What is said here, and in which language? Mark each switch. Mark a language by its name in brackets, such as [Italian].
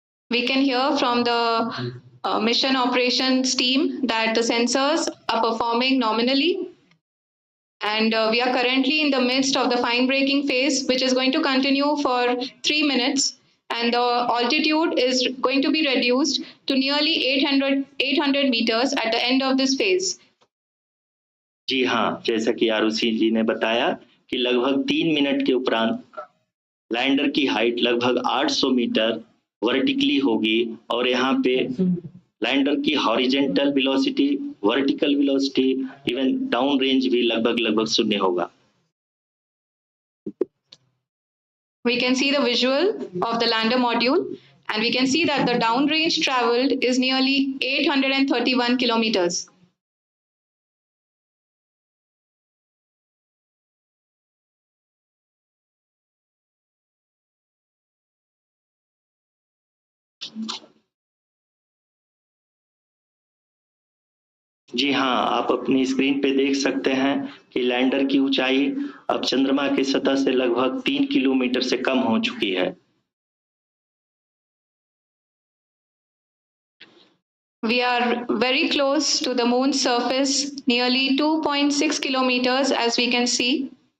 [English] We can hear from the mission operations team that the sensors are performing nominally, and we are currently in the midst of the fine braking phase, which is going to continue for 3 minutes, and the altitude is going to be reduced to nearly 800 meters at the end of this phase. [Hindi] जी हाँ, जैसा कि आरुषि जी ने बताया कि लगभग 3 minute के उपरांत lander की हाइट लगभग 800 मीटर वर्टिकली होगी और यहाँ पे लैंडर की horizontal velocity, vertical velocity, even down range भी लगभग 0 होगा। [English] We can see the visual of the lander module, and we can see that the down range traveled is nearly 831 kilometers. [Hindi] जी हाँ, आप अपनी स्क्रीन पे देख सकते हैं कि लैंडर की ऊंचाई अब चंद्रमा की सतह से लगभग 3 किलोमीटर से कम हो चुकी है। [English] We are very close to the moon's surface, nearly 2.6 kilometers, as we can see.